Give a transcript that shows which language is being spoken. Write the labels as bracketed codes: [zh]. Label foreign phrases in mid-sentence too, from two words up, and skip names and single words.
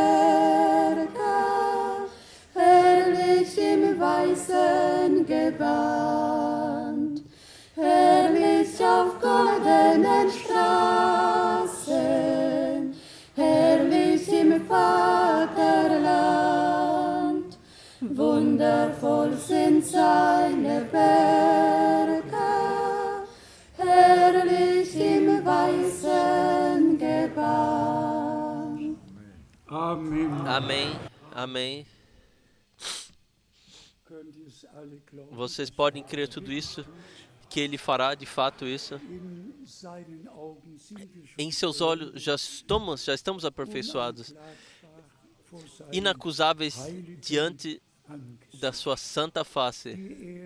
[de] Werke, herrlich im weißen Gewand, herrlich auf goldenen Straßen, herrlich im Vaterland, wundervoll sind seine Werke, herrlich im weißen Gewand. Amen. [pt] Amém. Amém. Vocês podem crer tudo isso, que Ele fará de fato isso. Em seus olhos já estamos aperfeiçoados, inacusáveis diante da sua santa face.